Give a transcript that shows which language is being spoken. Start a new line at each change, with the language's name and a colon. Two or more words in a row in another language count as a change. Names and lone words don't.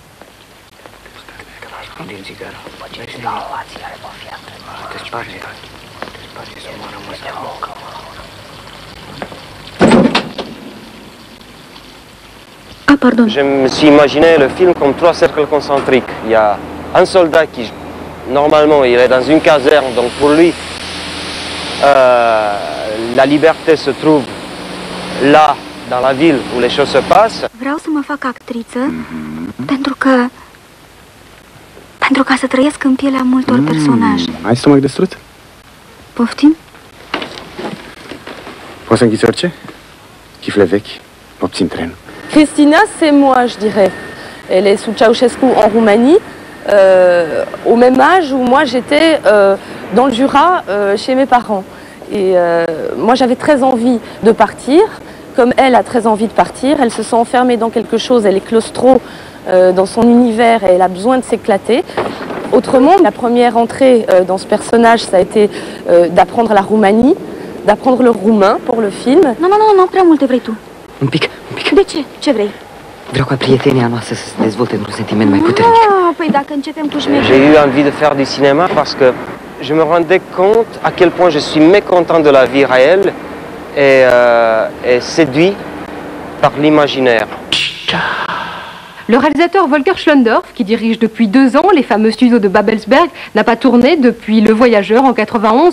French: Ah, pardon. Je me suis imaginé le film comme 3 cercles concentriques. Il y a un soldat qui, normalement, il est dans une caserne, donc pour lui, la liberté se trouve là, dans la ville où les choses se passent.
Romanian: Vreau să mă fac actriță pentru ca să trăiesc în pielea multor personaje. Ai stomac de strut? Poftim? Poți să închizi orice? Chifle vechi, obțin trenul.
French: Cristina, c'est moi, je dirais. Elle est sous Ceausescu en Roumanie, au même âge où moi j'étais dans le Jura chez mes parents. Et moi j'avais très envie de partir, comme elle a très envie de partir. Elle se sent enfermée dans quelque chose, elle est claustro dans son univers et elle a besoin de s'éclater. Autrement, la première entrée dans ce personnage, ça a été d'apprendre la Roumanie, d'apprendre le roumain pour le film.
Romanian: Nu, prea multe vrei tu. Un pic. De ce? Ce vrei? Vreau ca prietenia noastră să se dezvolte într-un sentiment mai puternic. Păi dacă începem cu șmecherii...
French: J'ai eu envie de faire du cinéma parce que je me rendais compte à quel point je suis mécontent de la vie réelle et séduit par l'imaginaire. Le réalisateur Volker Schlöndorff, qui dirige depuis 2 ans les fameux studios de Babelsberg, n'a pas tourné depuis Le Voyageur en 91.